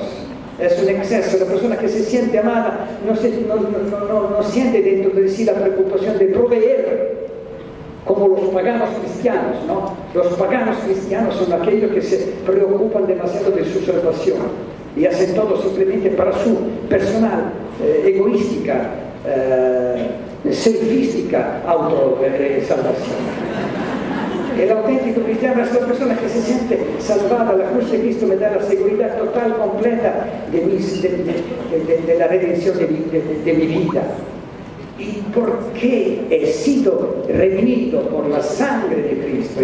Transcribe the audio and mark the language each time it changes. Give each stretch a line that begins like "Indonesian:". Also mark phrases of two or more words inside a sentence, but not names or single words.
Spanish: Es un exceso, la persona que se siente amada no siente dentro de sí la preocupación de proveer, como los paganos cristianos, ¿no? Los paganos cristianos son aquellos que se preocupan demasiado de su salvación y hacen todo simplemente para su personal, egoística, selfística autosalvación. El auténtico cristiano es la persona que se siente salvada. La cruz de Cristo me da la seguridad total, completa de la redención de mi vida. ¿Y por qué he sido redimido por la sangre de Cristo?